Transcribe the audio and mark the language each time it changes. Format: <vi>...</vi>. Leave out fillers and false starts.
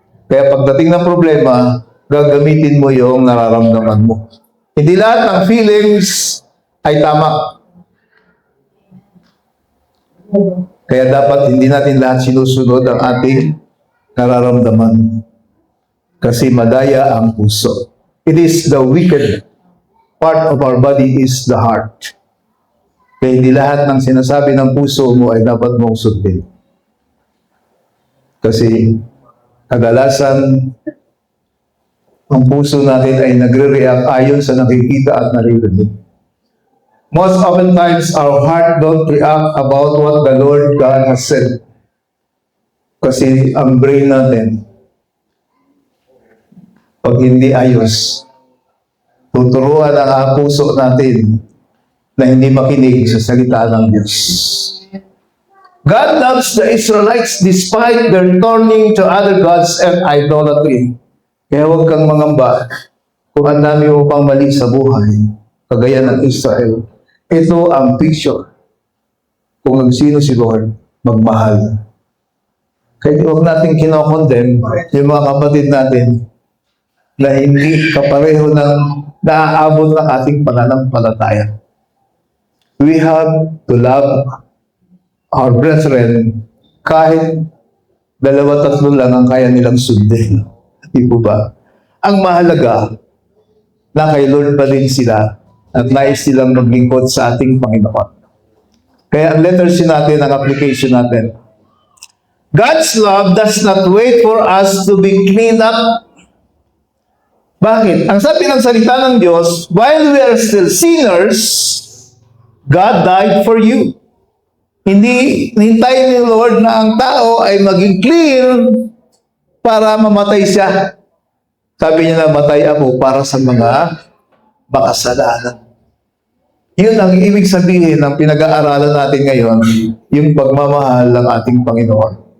<tl>Kaya pagdating ng problema, gagamitin mo yung nararamdaman mo. Hindi lahat ng feelings ay tama. Kaya dapat hindi natin lahat sinusunod ang ating nararamdaman. Kasi madaya ang puso.</tl> <en>It is the wicked part of our body is the heart.</en> <tl>Kaya hindi lahat ng sinasabi ng puso mo ay dapat mong sundin. Kasi kadalasan ang puso natin ay nagre-react ayon sa nakikita at naririnig.</tl> <en>Most often times, our heart don't react about what the Lord God has said.</en> <tl>Kasi ang brain natin, pag hindi ayos, tuturuan ang puso natin na hindi makinig sa salita ng Diyos.</tl> <en>God loves the Israelites despite their turning to other gods and idolatry.</en> <tl>Kaya huwag kang mangamba kung ang dami mo pang mali sa buhay, kagaya ng Israel. Ito ang picture kung sino si Lord, magmahal. Kaya huwag natin kinokondem yung mga kapatid natin na hindi kapareho ng naaabot ng ating pananampalataya.</tl> <en>We have to love our brethren</en> <tl>kahit 2-3 lang ang kaya nilang sundin. Di po ba? Ang mahalaga na kay Lord pa rin sila at nais silang maglingkod sa ating Panginoon. Kaya ang letter C natin, ang application natin.</tl> <en>God's love does not wait for us to be cleaned up.</en> <tl>Bakit? Ang sabi ng salita ng Diyos,</tl> <en>while we are still sinners, God died for you.</en> <tl>Hindi hintayin ni Lord na ang tao ay maging clear para mamatay siya. Sabi niya na, matay ako para sa mga makasalanan. Yun ang ibig sabihin ng pinag-aaralan natin ngayon, yung pagmamahal ng ating Panginoon.</tl>